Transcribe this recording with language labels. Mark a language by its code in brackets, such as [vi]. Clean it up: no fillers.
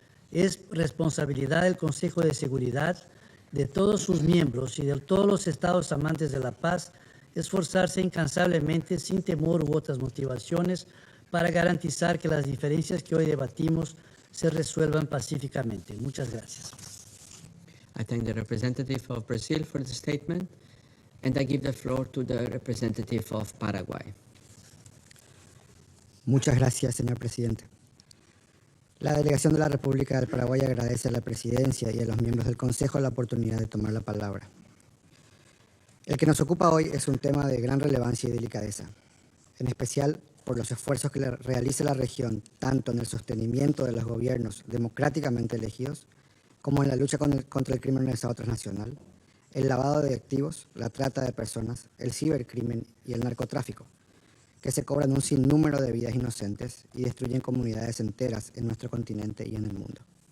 [es] Es responsabilidad del Consejo de Seguridad, de todos sus miembros y de todos los estados amantes de la paz esforzarse incansablemente, sin temor u otras motivaciones, para garantizar que las diferencias que hoy debatimos se resuelvan pacíficamente. Muchas gracias. [en] I thank the representative of Brazil for the statement, and I give the floor to the representative of Paraguay. [es] Muchas gracias, señor presidente. La delegación de la República del Paraguay agradece a la presidencia y a los miembros del Consejo la oportunidad de tomar la palabra. El que nos ocupa hoy es un tema de gran relevancia y delicadeza, en especial por los esfuerzos que realiza la región, tanto en el sostenimiento de los gobiernos democráticamente elegidos, como en la lucha contra el crimen organizado transnacional, el lavado de activos, la trata de personas, el cibercrimen y el narcotráfico, que se cobran un sinnúmero de vidas inocentes y destruyen comunidades enteras en nuestro continente y en el mundo.